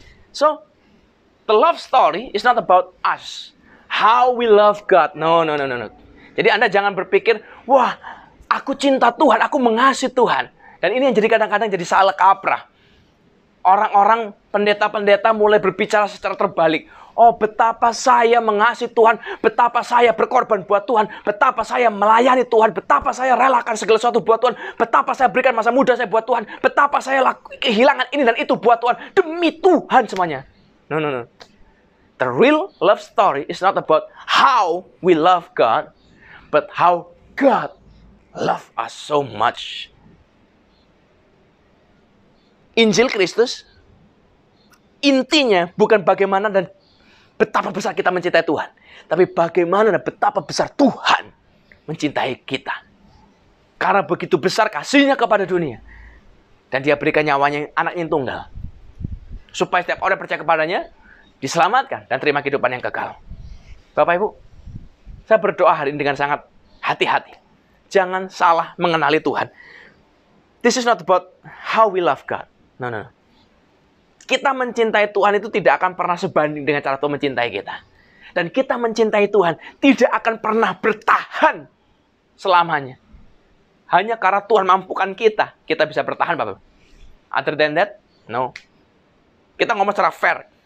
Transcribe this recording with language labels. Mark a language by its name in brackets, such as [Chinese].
[English] So, the love story is not about us. How we love God. No. [Indonesian] Jadi Anda jangan berpikir, wah, aku cinta Tuhan, aku mengasihi Tuhan. Dan ini yang jadi kadang-kadang jadi salah kaprah. Orang-orang pendeta-pendeta mulai berbicara secara terbalik. Oh, betapa saya mengasihi Tuhan, betapa saya berkorban buat Tuhan, betapa saya melayani Tuhan, betapa saya relakan segala sesuatu buat Tuhan, betapa saya berikan masa muda saya buat Tuhan, betapa saya kehilangan ini dan itu buat Tuhan, demi Tuhan semuanya. No. [English] The real love story is not about how we love God, but how God love us so much. [Indonesian] Injil Kristus intinya bukan bagaimana dan betapa besar kita mencintai Tuhan, tapi bagaimana dan betapa besar Tuhan mencintai kita. Karena begitu besar kasihnya kepada dunia, dan dia berikan nyawanya anaknya yang tunggal, supaya setiap orang percaya kepadanya diselamatkan dan terima kehidupan yang kekal. Bapak Ibu, saya berdoa hari ini dengan sangat hati-hati. Jangan salah mengenali Tuhan. [English] This is not about how we love God. No. [Indonesian] Kita mencintai Tuhan itu tidak akan pernah sebanding dengan cara Tuhan mencintai kita. dan kita mencintai Tuhan tidak akan pernah bertahan selamanya. Hanya karena Tuhan mampukan kita bisa bertahan, Bapak. [English] Other than that, no. [Indonesian] Kita ngomong secara fair.